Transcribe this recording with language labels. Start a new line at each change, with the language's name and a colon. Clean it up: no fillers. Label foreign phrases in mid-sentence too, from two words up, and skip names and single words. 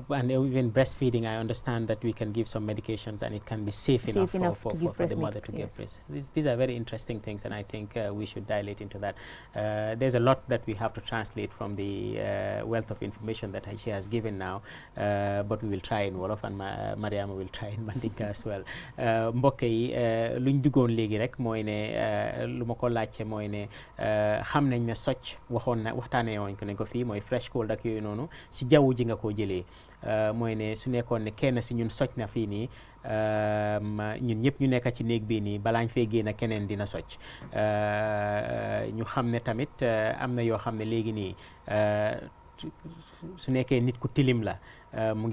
English: And even breastfeeding, I understand that we can give some medications and it can be safe enough for the mother to give breast. These are very interesting things, and I think we should dilate into that. There's a lot that we have to translate from the wealth of information that she has given now, but we will try in Wolof, and Mariama will try in Mandinka as well.
Wolof: Mbokk yi luñ duggoon léegi rek mooy ne lu ma ko laajte mooy ne xam nañ ne socc waxtaanee woon ko ne ko fii mooy
English: fresh cold
Wolof: ak yooyu noonu si jaww ji nga koo jëlee mooy ne su nekkoon ne kenn si ñun socc na fii nii ñun ñëpp ñu nekk ci néeg bii nii balaañ fee génn keneen dina socc ñu xam ne tamit am na yoo xam ne léegi nii su nekkee nit ku tilim la mu